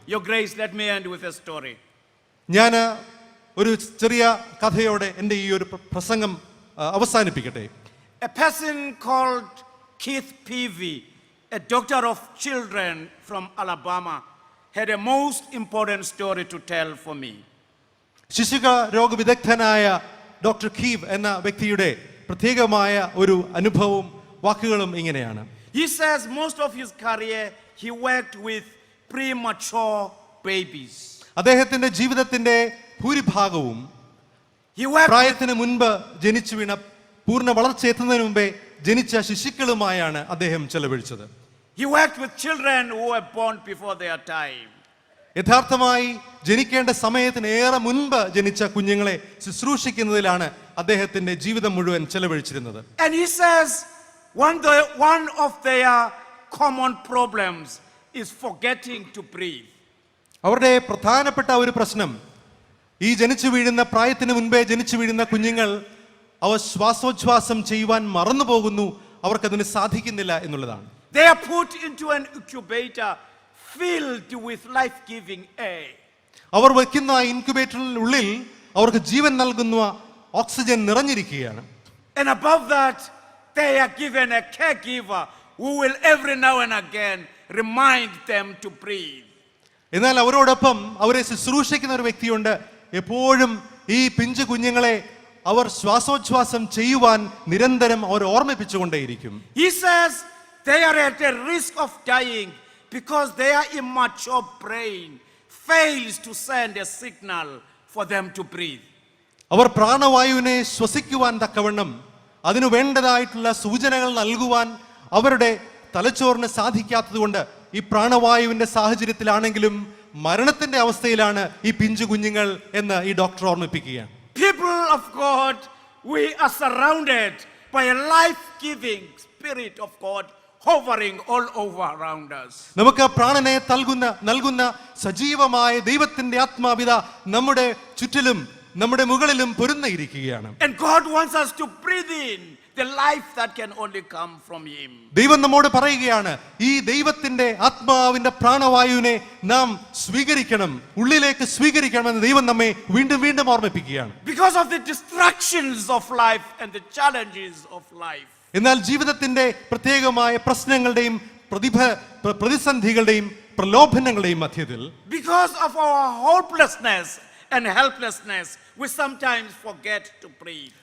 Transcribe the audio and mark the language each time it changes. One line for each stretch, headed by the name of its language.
English: Your grace, let me end with a story.
Malayalam: ഞാൻ ഒരു ചെറിയ കഥയോടെ എൻ്റെ ഈ ഒരു പ്രസംഗം അവസാനിപ്പിക്കട്ടെ.
English: A person called Keith Peavy, a doctor of children from Alabama, had a most important story to tell for me.
Malayalam: ശിശുക രോഗവിദഗ്ധനായ doctor Kyiv എന്ന വ്യക്തിയുടെ പ്രത്യേകമായ ഒരു അനുഭവവും വാക്കുകളും ഇങ്ങനെയാണ്.
English: He says most of his career he worked with premature babies.
Malayalam: അദ്ദേഹത്തിന്റെ ജീവിതത്തിന്റെ ഭൂരിഭാഗവും പ്രായത്തിന് മുൻപ് ജനിച്ചു വീണ പൂർണ്ണ വളർച്ചയെത്തുന്നതിന് മുമ്പേ ജനിച്ച ശിശുക്കളുമായാണ് അദ്ദേഹം ചെലവഴിച്ചത്.
English: He worked with children who were born before their time.
Malayalam: യഥാർത്ഥമായി ജനിക്കേണ്ട സമയത്തിന് ഏറെ മുൻപ് ജനിച്ച കുഞ്ഞുങ്ങളെ ശുശ്രൂഷിക്കുന്നതിലാണ് അദ്ദേഹത്തിന്റെ ജീവിതം മുഴുവൻ ചെലവഴിച്ചിരുന്നത്.
English: And he says one of their common problems is forgetting to breathe.
Malayalam: അവരുടെ പ്രധാനപ്പെട്ട ഒരു പ്രശ്നം ഈ ജനിച്ചു വീഴുന്ന പ്രായത്തിന് മുൻപേ ജനിച്ചു വീഴുന്ന കുഞ്ഞുങ്ങൾ അവർ ശ്വാസോച്ഛ്വാസം ചെയ്യുവാൻ മറന്നു പോകുന്നു, അവർക്കതിന് സാധിക്കുന്നില്ല എന്നുള്ളതാണ്.
English: They are put into an incubator filled with life-giving air.
Malayalam: അവർ വയ്ക്കുന്ന ഇൻക്യുബേറ്ററിനുള്ളിൽ അവർക്ക് ജീവൻ നൽകുന്ന oxygen നിറഞ്ഞിരിക്കുകയാണ്.
English: And above that they are given a caregiver who will every now and again remind them to breathe.
Malayalam: എന്നാൽ അവരോടൊപ്പം അവരെ ശുശ്രൂഷിക്കുന്ന ഒരു വ്യക്തിയുണ്ട്. എപ്പോഴും ഈ പിഞ്ചു കുഞ്ഞുങ്ങളെ അവർ ശ്വാസോച്ഛ്വാസം ചെയ്യുവാൻ നിരന്തരം അവർ ഓർമ്മിപ്പിച്ചുകൊണ്ടേയിരിക്കും.
English: He says they are at a risk of dying because their immature brain fails to send a signal for them to breathe.
Malayalam: അവർ പ്രാണവായുവിനെ ശ്വസിക്കുവാൻ തക്കവണ്ണം അതിനു വേണ്ടതായിട്ടുള്ള സൂചനകൾ നൽകുവാൻ അവരുടെ തലച്ചോറിന് സാധിക്കാത്തതുകൊണ്ട് ഈ പ്രാണവായുവിന്റെ സാഹചര്യത്തിലാണെങ്കിലും മരണത്തിന്റെ അവസ്ഥയിലാണ് ഈ പിഞ്ചു കുഞ്ഞുങ്ങൾ എന്ന് ഈ ഡോക്ടർ ഓർമ്മിപ്പിക്കുകയാണ്.
English: People of God, we are surrounded by a life-giving Spirit of God hovering all over around us.
Malayalam: നമുക്ക് പ്രാണനെ നൽകുന്ന സജീവമായ ദൈവത്തിന്റെ ആത്മാവിത നമ്മുടെ ചുറ്റിലും നമ്മുടെ മുകളിലും പൊരുന്നിരിക്കുകയാണ്.
English: And God wants us to breathe in the life that can only come from him.
Malayalam: ദൈവം നമ്മോട് പറയുകയാണ്, ഈ ദൈവത്തിന്റെ ആത്മാവിന്റെ പ്രാണവായുവിനെ നാം സ്വീകരിക്കണം, ഉള്ളിലേക്ക് സ്വീകരിക്കണമെന്ന് ദൈവം നമ്മെ വീണ്ടും വീണ്ടും ഓർമ്മിപ്പിക്കുകയാണ്.
English: Because of the distractions of life and the challenges of life.
Malayalam: എന്നാൽ ജീവിതത്തിന്റെ പ്രത്യേകമായ പ്രശ്നങ്ങളുടെയും പ്രതിസന്ധികളുടെയും പ്രലോഭനങ്ങളുടെയും മധ്യത്തിൽ,
English: because of our hopelessness and helplessness, we sometimes forget to breathe.